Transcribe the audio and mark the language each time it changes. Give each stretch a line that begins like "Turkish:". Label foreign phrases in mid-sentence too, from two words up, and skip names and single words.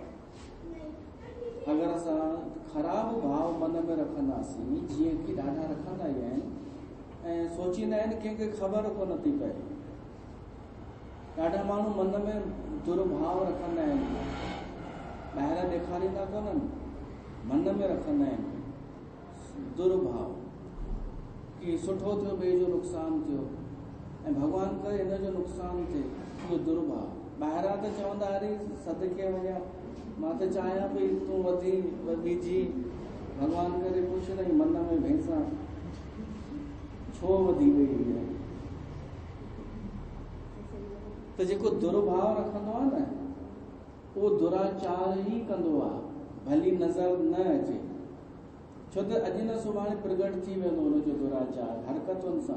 Sindhi: अगरि असां ख़राबु भाव मन में रखंदासीं, जीअं कि ॾाढा रखंदा ई आहिनि ऐं सोचींदा आहिनि कंहिंखे ख़बर कोन थी पए, ॾाढा माण्हू मन में दुर्भाव रखंदा आहिनि, ॿाहिरां ॾेखारींदा कोन्हनि, मन में रखंदा आहिनि दुर्भाव। कि सुठो थियो ॿिए जो नुक़सानु थियो ऐं भॻवान करे हिन जो नुक़सानु थिए, इहो दुर्भाव। ॿाहिरां त चवंदा अरे सदके वञा, मां त चाहियां पई तूं वधी ॿीजी, भॻवान करे पुछंदई मन में भैंसा छो वधी वई आहे। त जेको दुर्भाव रखंदो आहे न, उहो दुराचार ई कंदो आहे, भली नज़र न अचे। छो त अॼु न सुभाणे प्रगट थी वेंदो हुनजो दुराचार हरकतुनि सां।